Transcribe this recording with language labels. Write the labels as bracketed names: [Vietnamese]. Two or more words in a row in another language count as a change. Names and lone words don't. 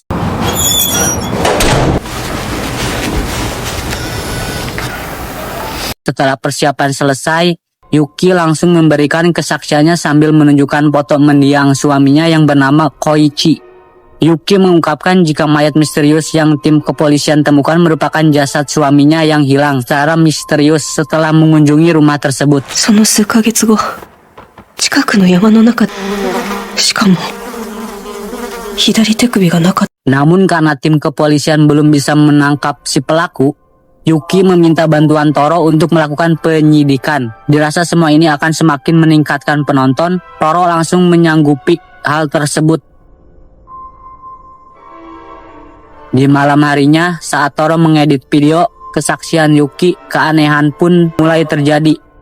[Indonesian] Setelah persiapan selesai, Yuki langsung memberikan kesaksiannya sambil menunjukkan foto mendiang suaminya yang bernama Koichi. Yuki mengungkapkan jika mayat misterius yang tim kepolisian temukan merupakan jasad suaminya yang hilang secara misterius setelah mengunjungi rumah tersebut. [Japanese] その数ヶ月後、近くの山の中で、しかも、左手首がなかった。 [Indonesian] Namun karena tim kepolisian belum bisa menangkap si pelaku, Yuki meminta bantuan Toro untuk melakukan penyidikan. Dirasa semua ini akan semakin meningkatkan penonton, Toro langsung menyanggupi hal tersebut. Di malam harinya, saat Toro mengedit video kesaksian Yuki, keanehan pun mulai terjadi.